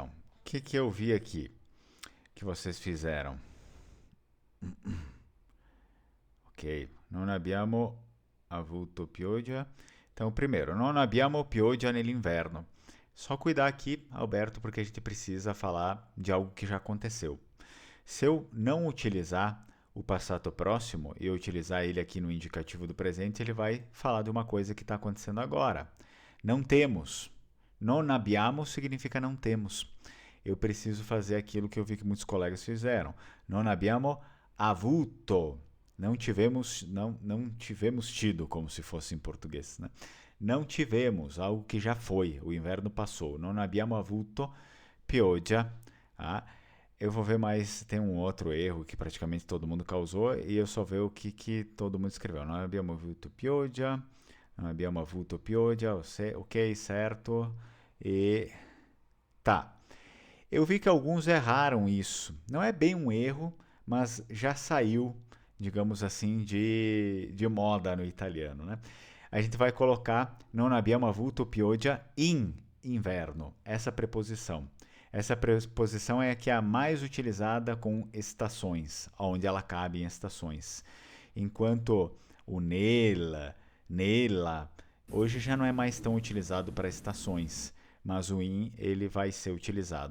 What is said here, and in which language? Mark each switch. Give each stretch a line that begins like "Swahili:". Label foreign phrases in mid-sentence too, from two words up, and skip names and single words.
Portuguese: O que eu vi aqui que vocês fizeram?
Italian: Ok, non abbiamo avuto pioggia.
Portuguese: Então, primeiro,
Italian: non abbiamo pioggia nell'inverno.
Portuguese: Só cuidar aqui, Alberto, porque a gente precisa falar de algo que já aconteceu. Se eu não utilizar o passato próximo e eu utilizar ele aqui no indicativo do presente, ele vai falar de uma coisa que está acontecendo agora. Não temos.
Italian: Non abbiamo
Portuguese: significa não temos. Eu preciso fazer aquilo que eu vi que muitos colegas fizeram.
Italian: Non abbiamo avuto.
Portuguese: Não tivemos tido, como se fosse em português, né? Não tivemos, algo que já foi, o inverno passou.
Italian: Non abbiamo avuto pioggia.
Portuguese: Ah, eu vou ver mais, tem um outro erro que praticamente todo mundo causou e eu só ver o que todo mundo escreveu.
Italian: Non abbiamo avuto pioggia, non abbiamo avuto pioggia,
Portuguese: ok, certo. E tá. Eu vi que alguns erraram isso. Não é bem um erro, mas já saiu, digamos assim, de moda no italiano, né? A gente vai colocar
Italian: non abbiamo avuto pioggia in inverno,
Portuguese: essa preposição. Essa preposição é a que é a mais utilizada com estações, onde ela cabe em estações. Enquanto o nella, Hoje já não é mais tão utilizado para estações, mas o in ele vai ser utilizado.